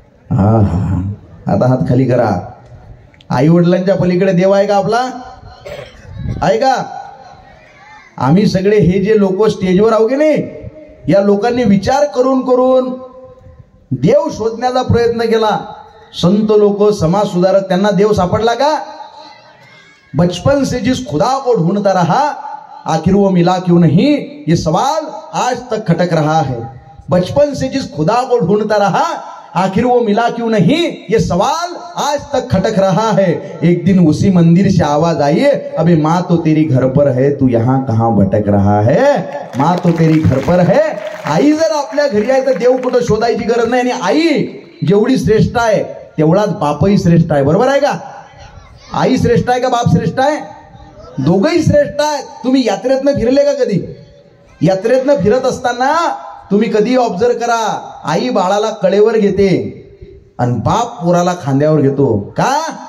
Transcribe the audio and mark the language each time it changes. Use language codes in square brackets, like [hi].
[mr] हा, आता हात खाली करा. आई वडिलांच्या पलीकडे देव आहे का आपला? आहे का? आम्ही सगळे हे जे लोक स्टेजवर आहो की नाही, या लोकांनी विचार करून करून देव शोधण्याचा प्रयत्न केला. संत लोक, समाज सुधारक, त्यांना देव सापडला का? [hi] बचपन से जिस खुदा को ढूंढता रहा आखिर वो मिला क्यों नहीं, ये सवाल आज तक खटक रहा है. बचपन से जिस खुदा को ढूंढता रहा आखिर वो मिला क्यों नहीं, ये सवाल आज तक खटक रहा है. एक दिन उसी मंदिर से आवाज आई, अबे माँ तो तेरी घर पर है, तू यहाँ कहाँ भटक रहा है. माँ तो तेरी घर पर है. [mr] आई जर आपल्या घरी आहे तर देव कुठं शोधायची गरज नाही. आणि आई जेवढी श्रेष्ठ आहे तेवढाच बापही श्रेष्ठ आहे. बरोबर आहे का? आई श्रेष्ठ आहे का बाप श्रेष्ठ आहे? दोघंही श्रेष्ठ आहेत. तुम्ही यात्रेतनं फिरले का कधी? यात्रेतनं फिरत असताना तुम्ही कधी ऑब्झर्व करा, आई बाळाला कळेवर घेते आणि बाप पोराला खांद्यावर घेतो. का?